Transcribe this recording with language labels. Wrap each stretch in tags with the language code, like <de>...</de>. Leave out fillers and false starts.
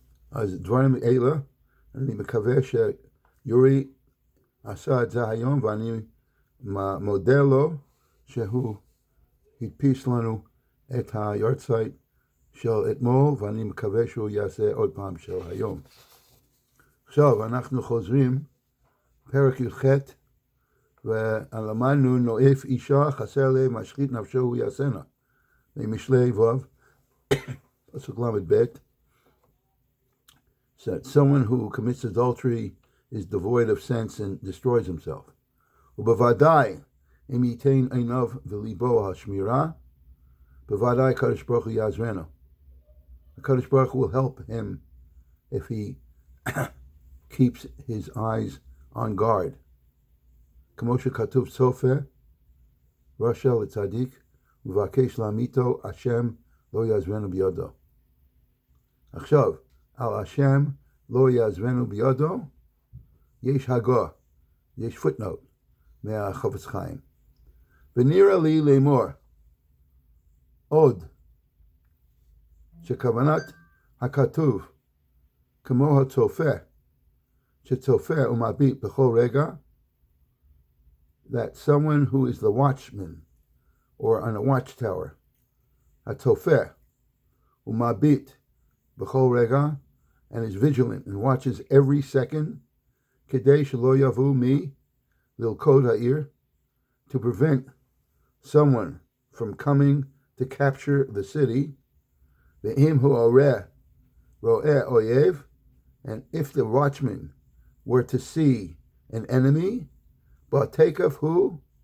<he>אז דברים אלה, אני מקווה שיורי עשה את זה היום, ואני מודה לו שהוא הדפיס לנו את היורצייט של אתמול, ואני מקווה שהוא יעשה עוד פעם של היום. עכשיו אנחנו חוזרים, פרק י"ח, ולמדנו נואף אישה חסר לה משחית נפשו הוא יעשנה. ממשלי ו' פסוק ל"ב,</he> <en>that someone who commits adultery is devoid of sense and destroys himself.</en> <he>ובוודאי אם ייתן עיניו וליבו על שמירה, בוודאי הקדוש ברוך הוא יעזרנו.</he> <en>The Kadosh Baruch Hu will help him if he keeps his eyes on guard.</en> <he>כמו שכתוב סופר, רשע לצדיק, ובקש להמיתו, השם לא יעזרנו בידו. עכשיו, על השם לא יעזרנו בידו, יש הגה, יש footnote מהחפץ חיים. ונראה לי לאמור, עוד, שכוונת הכתוב כמו הצופה, Shetzofeh umabit b'chol rega,</he> <en>that someone who is the watchman or on a watchtower, Hatofeh</en> <he>umabit b'chol rega,</he> <en>and is vigilant and watches every second,</en> <he>kedei shelo yavu mi lilkod ha'ir,</he> <en>to prevent someone from coming to capture the city,</en> <he>ve'im hu oreh ro'eh oyev,</he> <en>and if the watchman were to see an enemy,</en> <he>ba'tekaf hu</he>